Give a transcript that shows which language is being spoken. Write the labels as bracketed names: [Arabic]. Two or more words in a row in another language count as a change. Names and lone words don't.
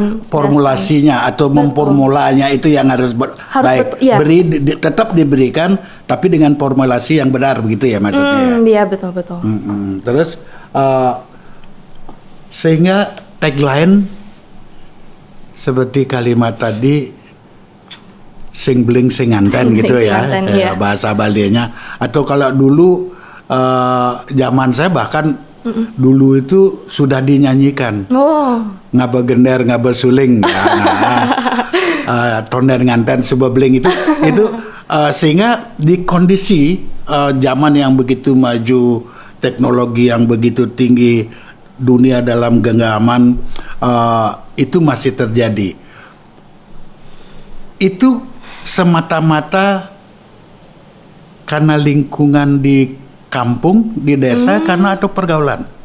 [Indonesian] formulasinya atau memformulanya itu yang harus tetap diberikan tapi dengan formulasi yang benar begitu ya maksudnya. Iya betul. Terus Sehingga tagline seperti kalimat tadi, [Balinese] sing bling sing nganten [Indonesian] gitu ya, bahasa Balinya. Atau kalau dulu zaman saya bahkan dulu itu sudah dinyanyikan. [Balinese] Ngaba gender ngaba suling, tonden nganten subebling [Indonesian] itu sehingga di kondisi zaman yang begitu maju, teknologi yang begitu tinggi, dunia dalam genggaman, itu masih terjadi. Itu semata-mata karena lingkungan di kampung, di desa, karena atau pergaulan?